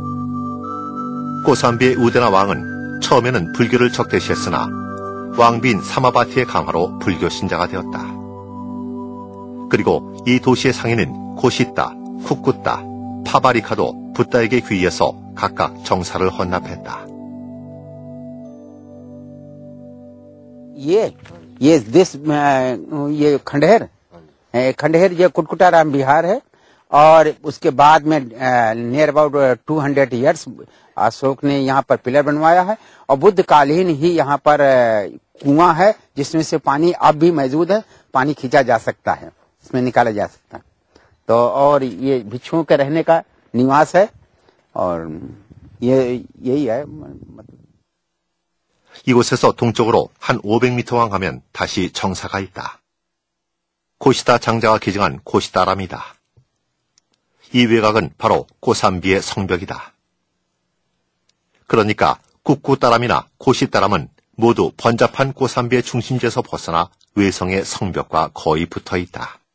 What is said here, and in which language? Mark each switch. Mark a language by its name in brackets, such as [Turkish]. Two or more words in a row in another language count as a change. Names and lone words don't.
[Korean] 고산비의 우데나 왕은 처음에는 불교를 적대시했으나 왕비인 사마바티의 강화로 불교 신자가 되었다. 그리고 이 도시의 상인인 고시따, 쿡쿠따, 파바리카도 붓다에게 귀의해서 각각 정사를 헌납했다. [Hindi] ये खंडहर ये कुटकुटाराम बिहार है और उसके बाद में [English] near about [Hindi] 200 इयर्स अशोक ने यहाँ पर पिलर बनवाया है और बुद्ध कालीन ही यहाँ पर कुआं है जिसमें से पानी अब भी मौजूद है, पानी खींचा जा सकता है, इसमें निकाला जा सकता है। तो और ये भिक्षुओं के रहने का निवास है और यही है। [Korean] 이곳에서 동쪽으로 한 500m만 가면 다시 정사가 있다. 고시다 장자가 기증한 고시다람이다. 이 외곽은 바로 고산비의 성벽이다. 그러니까 쿡쿠따람이나 고시따람은 모두 번잡한 고산비의 중심지에서 벗어나 외성의 성벽과 거의 붙어있다.